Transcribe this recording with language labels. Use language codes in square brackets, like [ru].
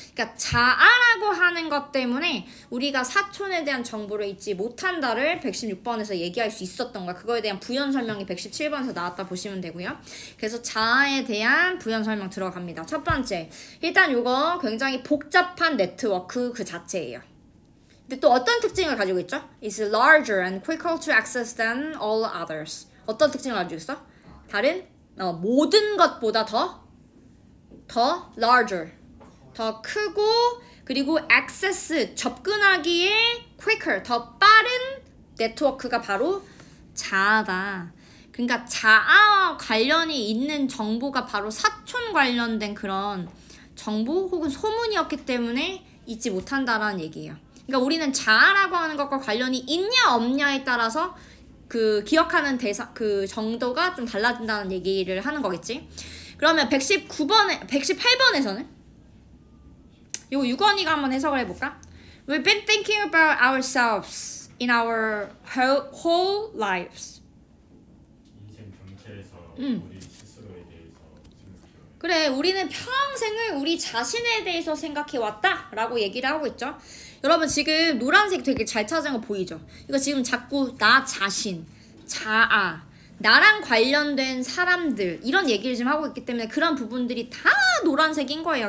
[ko] 그러니까 자아라고 하는 것 때문에 우리가 사촌에 대한 정보를 잊지 못한다를 116번에서 얘기할 수 있었던 거야. 그거에 대한 부연 설명이 117번에서 나왔다 보시면 되고요. 그래서 자아에 대한 부연 설명 들어갑니다. 첫 번째, 일단 이거 굉장히 복잡한 네트워크 그 자체예요. 근데 또 어떤 특징을 가지고 있죠? [en] It's larger and quicker to access than all others. [ko] 어떤 특징을 가지고 있어? 다른 모든 것보다 더 larger, 더 크고, 그리고 access, 접근하기에 quicker, 더 빠른 네트워크가 바로 자아다. 그러니까 자아와 관련이 있는 정보가 바로 사촌 관련된 그런 정보 혹은 소문이었기 때문에 잊지 못한다라는 얘기예요. 그러니까 우리는 자아라고 하는 것과 관련이 있냐 없냐에 따라서 그 기억하는 그 정도가 좀 달라진다는 얘기를 하는 거겠지. 그러면 118번에서는 이거 유건이가 한번 해석을 해볼까? [en] We've been thinking about ourselves in our whole lives. [ko] 인생 전체에서 우리 스스로에 대해서 생각해요. 그래, 우리는 평생을 우리 자신에 대해서 생각해왔다 라고 얘기를 하고 있죠. 여러분 지금 노란색 되게 잘 찾은 거 보이죠? 이거 지금 자꾸 나 자신, 자아, 나랑 관련된 사람들 이런 얘기를 지금 하고 있기 때문에 그런 부분들이 다 노란색인 거예요.